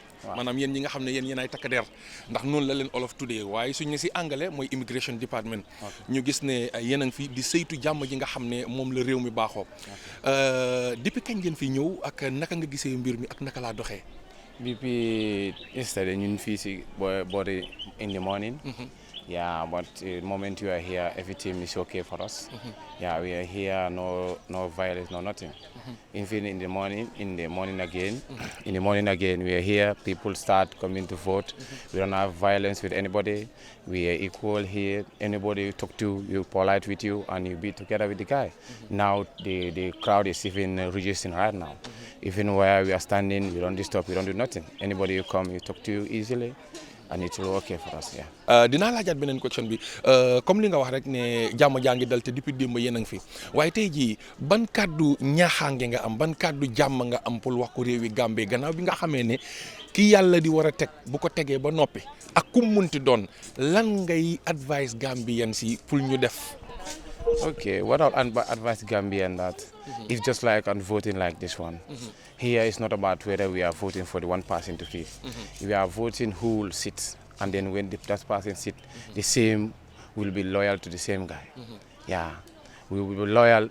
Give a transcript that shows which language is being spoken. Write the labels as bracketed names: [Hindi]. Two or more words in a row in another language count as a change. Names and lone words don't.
[Wolof] maanaam yéen ñi nga xam ne yéen ay takk der ndax noonu la leen olof tuddee waaye suñ ne si anglais mooy [English] immigration department. [Wolof] ñu gis ne yéen a ngi fi di saytu jàmm ji nga xam ne moom la réew mi baaxoo. depuis kañ ngeen fi ñëw ak naka nga gisee mbir mi ak naka laa doxee. [English] Depuis yesterday [Wolof] ñun fii si boori [English] in the morning. Yeah, but the moment you are here, everything is okay for us. Yeah, we are here, no violence, no nothing. Even in the morning again, we are here. People start coming to vote. We don't have violence with anybody. We are equal here. Anybody you talk to, you polite with you, and you be together with the guy. Now the crowd is even reducing right now. Even where we are standing, we don't disturb, we don't do nothing. Anybody you come, you talk to you easily. And it's okay for us, yeah. [Wolof] dinaa laajaat beneen question bi comme li nga wax rek ne jàmm jaa ngi dal te depuis démb yéen a ngi fi waaye tey jii ban kàddu ñaaxaange nga am ban kàddu jàmm nga am pour wax ko réewi Gambie gannaaw bi nga xamee ne ki yàlla di war a teg bu ko tegee ba noppi ak ku munti doon lan ngay advice Gambien si pour ñu def. [English] Okay, what I'll advise Gambian that it's just like on voting like this one. Here it's not about whether we are voting for the one person to fit. We are voting who will sit, and then when that person sit, the same will be loyal to the same guy. Yeah, we will be loyal.